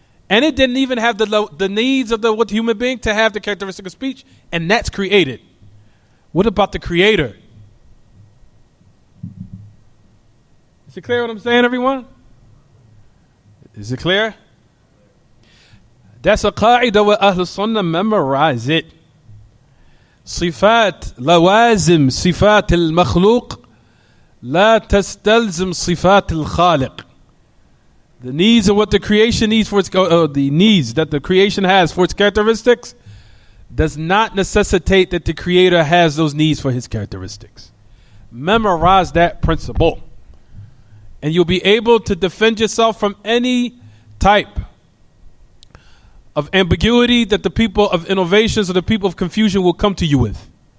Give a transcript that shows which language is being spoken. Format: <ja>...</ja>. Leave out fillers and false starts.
<en>And it didn't even have the needs of the human being to have the characteristic of speech. And that's created. What about the creator? Is it clear what I'm saying, everyone? Is it clear? That's a qaida where Ahl Sunnah memorize it.</en> <ar>صفات لوازم صفات المخلوق لا تستلزم صفات الخالق.</ar> <en>The needs of what the creation needs for its the needs that the creation has for its characteristics does not necessitate that the creator has those needs for his characteristics. Memorize that principle, and you'll be able to defend yourself from any type of ambiguity that the people of innovations or the people of confusion will come to you with.</en>